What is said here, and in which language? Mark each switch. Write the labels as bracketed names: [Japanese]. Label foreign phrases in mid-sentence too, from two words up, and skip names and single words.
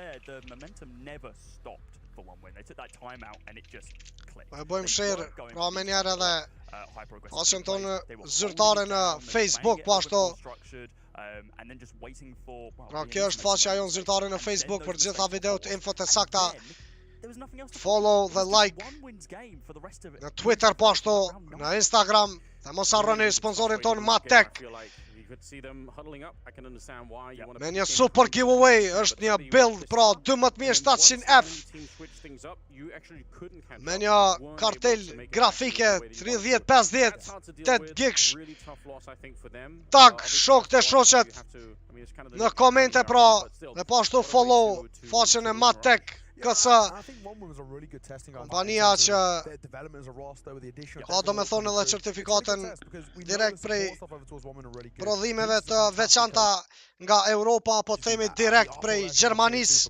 [Albanian] E bëjmë share, pra me njerë edhe faqen tonë zyrtare në Facebook, po ashtu. Pra kjo është faqja jonë zyrtare në Facebook për gjitha videot, infot e sakta. Follow dhe like në Twitter, po ashtu në Instagram. Dhe mos harroni sponsorin tonë Matek. [English] could see them huddling up. I can understand why you want to [Albanian] Me një [English] super giveaway, [Albanian] është një build pra 12700F. Me një kartel grafike 3050 8 gigs. Tag shokët e shoqet në komente pra, dhe po ashtu follow faqen e Matek KC, kompania që ka do me thonë edhe certifikatën direkt prej prodhimeve të veçanta nga Europa, apo themi direkt prej Gjermanis.